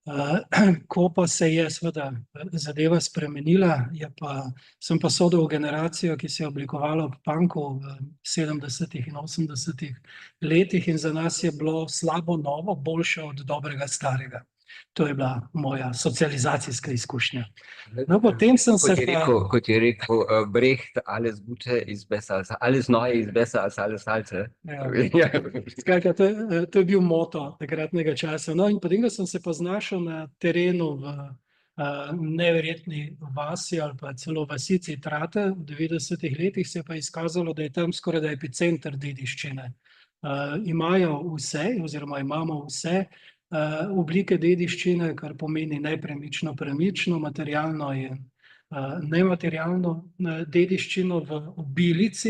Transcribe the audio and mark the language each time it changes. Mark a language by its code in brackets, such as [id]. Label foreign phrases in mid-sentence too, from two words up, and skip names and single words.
[sl] Ko pa se je seveda zadeva spremenila, sem pa sodel v generacijo, ki se je oblikovala ob punku v 70. in 80. letih in za nas je bilo slabo novo boljše od dobrega starega. To je bila moja socializacijska izkušnja. No, potem sem se Kot je rekel Brecht, [de] alles Gute ist besser als alles Neue ist besser als alles Alte. [sl] Ja. Skratka, to je bil moto takratnega časa. No, in potem, ko sem se pa znašel na terenu v neverjetni vasi ali pa celo vasici Trate v 90. letih, se je pa izkazalo, da je tam skoraj da epicenter dediščine. Imajo vse, oziroma imamo vse oblike dediščine, kar pomeni nepremično, premično, materialno in nematerialno dediščino v obilici.